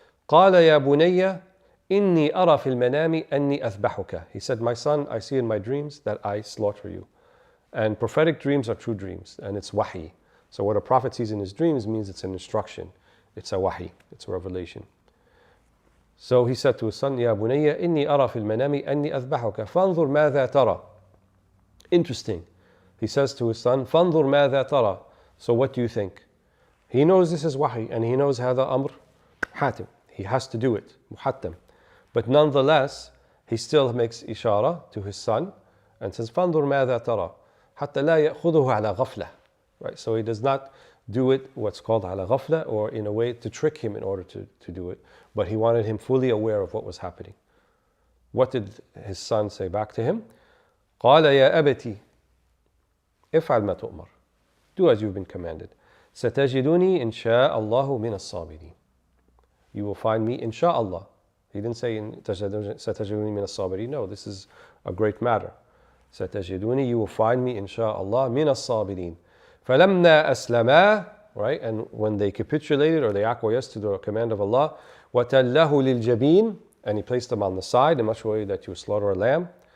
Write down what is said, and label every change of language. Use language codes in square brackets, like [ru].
[ar] قَالَ يَا بُنَيَّ إِنِّي أَرَى فِي الْمَنَامِ أَنِّي أَذْبَحُكَ. [en] He said, my son, I see in my dreams that I slaughter you. And prophetic dreams are true dreams, and it's wahi. So what a prophet sees in his dreams means it's an instruction. It's a wahi, it's a revelation. [ar] So he said to his son, يَا بُنَيَّ إِنِّي أَرَى فِي الْمَنَامِ أَنِّي أَذْبَحُكَ فَانظُرْ مَاذَا تَرَى. [en] Interesting. He says to his son, فَانظُرْ مَاذَا تَرَى. So what do you think? He knows this is wahi, and he knows هذا أمر حاتم. He has to do it, muhattam. But nonetheless, he still makes ishara to his son and says, فَانظُرْ مَاذَا تَرَى حَتَّى لَا يَأْخُذُهُ عَلَى غَفْلَةٍ. Right? So he does not do it what's called على غفلة, or in a way to trick him in order to do it. But he wanted him fully aware of what was happening. What did his son say back to him? [ar] قَالَ يَا أَبَتِ افعل ما تؤمر. [en] Do as you've been commanded. [ar] ستجدني إن شاء الله من الصابرين. [en] You will find me inshaAllah. He didn't say ستجدني من الصابرين. No, this is a great matter. ستجدوني, you will find me insha'Allah min as-sabirin. فَلَمَّا أَسْلَمَا, right, and when they capitulated or they acquiesced to the command of Allah, وَتَلَّهُ لِلْجَبِينِ, and he placed them on the side in much way that you slaughter a lamb.